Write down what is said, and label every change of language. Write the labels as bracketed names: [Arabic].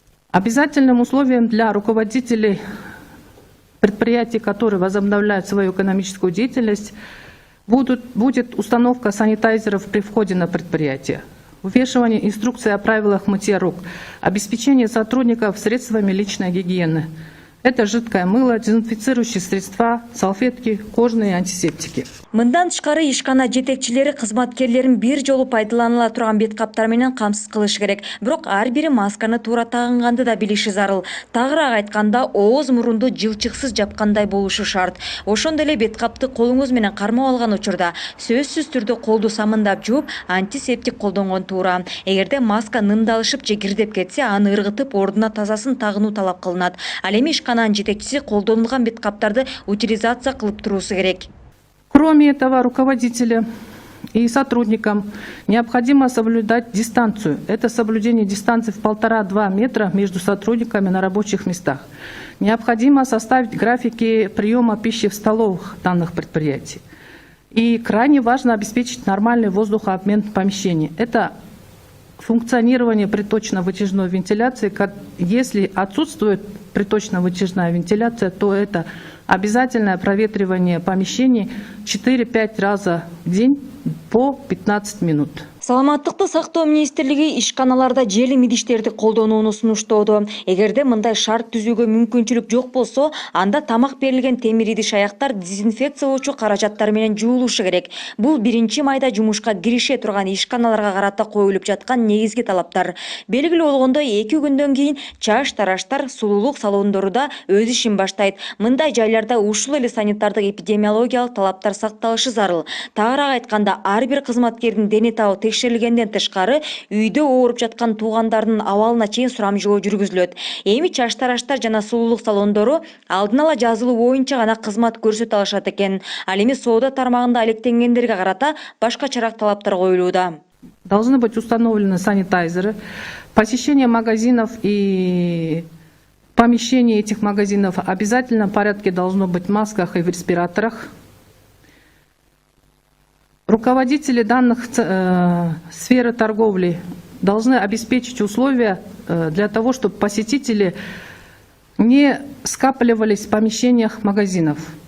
[Russian] Обязательным условием для руководителей предприятий, которые возобновляют свою экономическую деятельность, будет установка санитайзеров при входе на предприятие, вывешивание инструкции о правилах мытья рук, обеспечение сотрудников средствами личной гигиены. Это жидкое мыло, дезинфицирующие средства, салфетки, кожные антисептики. [Kyrgyz] Мындан тышкары ишкана жетекчилери кызматкерлерин бир жолу пайдаланыла турган бет каптар менен камсыз кылыш керек. Бирок ар бири масканы туура тагынганды да билиши зарыл. Тагыраак айтканда, ооз мурунду жылчыксыз жапкандай болушу шарт. Ошондой эле бет капты колуңуз менен кармап алган учурда сөзсүз түрдө колду самындап жууп, антисептик колдонгон туура. Эгерде маска нымдалышып же кирдеп кетсе, аны ыргытып, ордуна тазасын тагынуу талап кылынат. Ал эми ишкананын жетекчиси колдонулган бет каптарды утилизация кылып туруусу керек. [Russian] Кроме этого, руководителям и сотрудникам необходимо соблюдать дистанцию. Это соблюдение дистанции в 1,5–2 метра между сотрудниками на рабочих местах. Необходимо составить графики приема пищи в столовых данных предприятий. И крайне важно обеспечить нормальный воздухообмен в помещении. Это функционирование приточно-вытяжной вентиляции. Если отсутствует приточно-вытяжная вентиляция, то это обязательное проветривание помещений 4–5 раза в день по 15 минут. [Kyrgyz] Саламаттыкты сактоо министрлиги ишканаларда желим идиштерди колдонууну сунуштоодо. Эгерде мындай шарт түзүүгө мүмкүнчүлүк жок болсо, анда тамак берилген темир идиш аяктар дезинфекциялоочу каражаттар менен жуулушу керек. Бул биринчи майда жумушка кирише турган ишканаларга карата коюлуп жаткан негизги талаптар. Белгилүү болгондой, 2 күндөн кийин чаш тараштар, сулуулук салондору да өз ишин баштайт. Мындай жайларда ушул эле санитардык эпидемиологиялык талаптар сакталышы зарыл. Тагыраак айтканда, ар бир кызматкердин дене табы текшерилгенден тышкары, үйдө ооруп жаткан туугандардын абалына чейин сурамжоо жүргүзүлөт. Эми чаш тараштар жана сулуулук салондору алдын ала жазылуу боюнча гана кызмат көрсөтө алышат экен. Ал эми соода тармагында алектенгендерге карата башкачараак талаптар коюлууда. [Russian] Должны быть установлены санитайзеры. Посещение магазинов и помещение этих магазинов в обязательном порядке должно быть в масках и в респираторах. Руководители данных сферы торговли должны обеспечить условия для того, чтобы посетители не скапливались в помещениях магазинов.